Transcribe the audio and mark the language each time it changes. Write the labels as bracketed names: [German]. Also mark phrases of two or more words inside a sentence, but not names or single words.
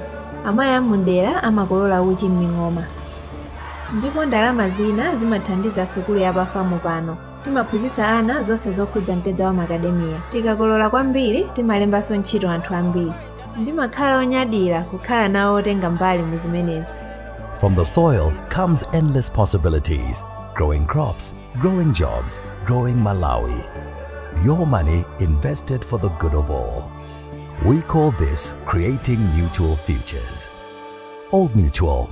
[Nyanja] Amayi amundera amakolola uchi m'ming'oma. Ndipo ndalama zina zimathandiza sukulu ya pafamu pano. Timaphunzitsa ana zonse zokhudza mtedza wa Macadamia. Tikakolola kwambiri timalembanso ntchito anthu ambiri. Ndimakhala onyadira kukhala nawo otenga mbali mu zimenezi. [English] From the soil comes endless possibilities. Growing crops, growing jobs, growing Malawi. Your money invested for the good of all. We call this creating mutual futures. Old Mutual.